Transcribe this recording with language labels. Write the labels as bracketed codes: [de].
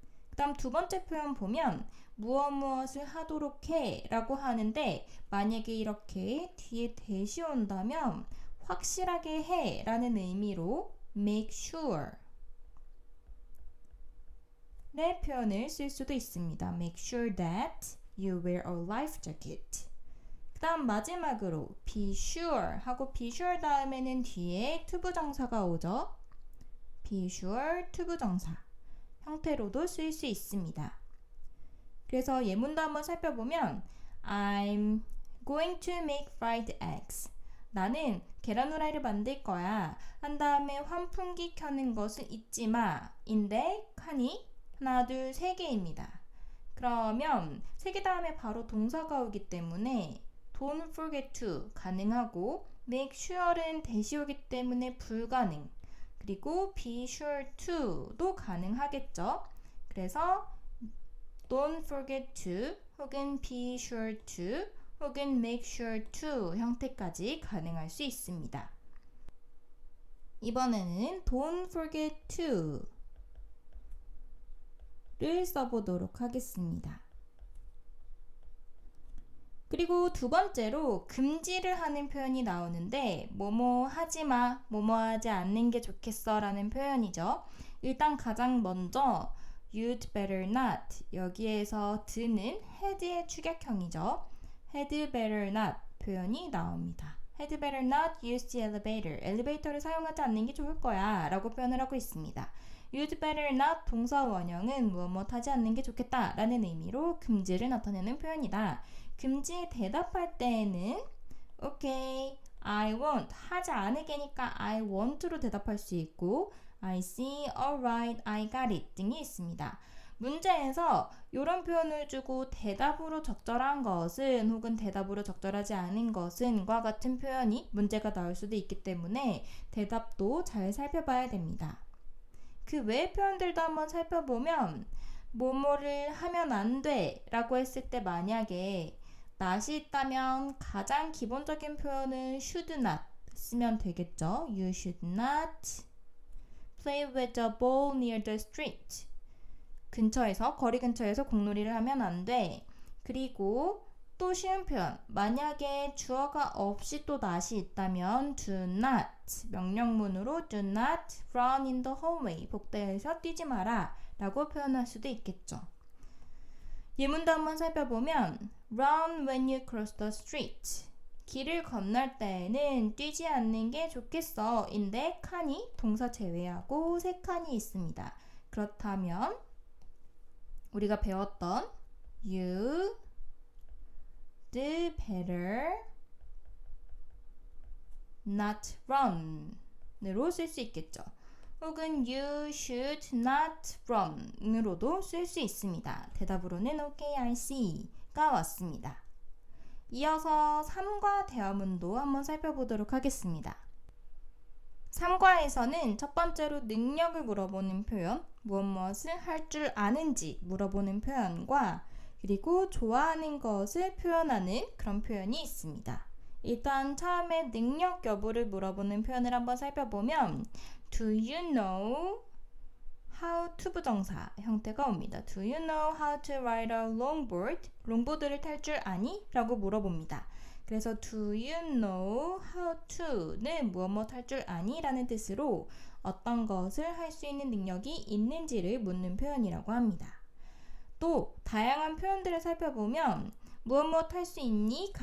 [ko] 그 다음 두 번째 표현 보면 무엇을 하도록 해 라고 하는데 만약에 이렇게 뒤에 대시 온다면 확실하게 해 라는 의미로 make sure 의 표현을 쓸 수도 있습니다. [en] make sure that you wear a life jacket. [ko] 그 다음 마지막으로 be sure 하고 be sure 다음에는 뒤에 to 부정사가 오죠. be sure to 부정사 형태로도 쓸 수 있습니다. 그래서 예문도 한번 살펴보면 [en] I'm going to make fried eggs. [ko] 나는 계란 후라이를 만들 거야. 한 다음에 환풍기 켜는 것을 잊지 마. 인데 칸이 하나, 둘, 세 개입니다. 그러면 세 개 다음에 바로 동사가 오기 때문에 don't forget to 가능하고 make sure은 대시 오기 때문에 불가능. 그리고 be sure to도 가능하겠죠. 그래서 don't forget to 혹은 be sure to 혹은 make sure to 형태까지 가능할 수 있습니다. 이번에는 don't forget to 를 써보도록 하겠습니다. 그리고 두 번째로 금지를 하는 표현이 나오는데 뭐뭐 하지마, 뭐뭐 하지 않는 게 좋겠어 라는 표현이죠. 일단 가장 먼저 you'd better not 여기에서 드는 had의 축약형이죠. had better not 표현이 나옵니다. [en] had better not use the elevator [ko] 엘리베이터를 사용하지 않는 게 좋을 거야 라고 표현을 하고 있습니다. you'd better not 동사 원형은 무엇 하지 않는 게 좋겠다 라는 의미로 금지를 나타내는 표현이다. 금지에 대답할 때에는 okay, I won't 하지 않을게니까 I won't로 대답할 수 있고 I see, alright, I got it 등이 있습니다. 문제에서 이런 표현을 주고 대답으로 적절한 것은 혹은 대답으로 적절하지 않은 것은과 같은 표현이 문제가 나올 수도 있기 때문에 대답도 잘 살펴봐야 됩니다. 그 외의 표현들도 한번 살펴보면 뭐뭐를 하면 안 돼 라고 했을 때 만약에 not이 있다면 가장 기본적인 표현은 should not 쓰면 되겠죠. [en] You should not play with the ball near the street. [ko] 거리 근처에서 공놀이를 하면 안 돼. 그리고 또 쉬운 표현. 만약에 주어가 없이 또 not이 있다면 do not 명령문으로 [en] do not run in the hallway. [ko] 복도에서 뛰지 마라 라고 표현할 수도 있겠죠. 예문도 한번 살펴보면 [en] run when you cross the street. [ko] 길을 건널 때에는 뛰지 않는 게 좋겠어. 인데 칸이 동사 제외하고 세 칸이 있습니다. 그렇다면 우리가 배웠던 you'd better not run 으로 쓸 수 있겠죠. 혹은 you should not run 으로도 쓸 수 있습니다. 대답으로는 okay, I see가 왔습니다. 이어서 3과 대화문도 한번 살펴보도록 하겠습니다. 3과에서는 첫 번째로 능력을 물어보는 표현, 무엇을 할 줄 아는지 물어보는 표현과 그리고 좋아하는 것을 표현하는 그런 표현이 있습니다. 일단 처음에 능력 여부를 물어보는 표현을 한번 살펴보면 Do you know how to 부정사 형태가 옵니다. [en] Do you know how to ride a longboard? [ko] 롱보드를 탈 줄 아니? 라고 물어봅니다. 그래서 do you know how to는 무엇 할 줄 아니? 라는 뜻으로 어떤 것을 할 수 있는 능력이 있는지를 묻는 표현이라고 합니다. 또 다양한 표현들을 살펴보면 무엇 할 수 있니?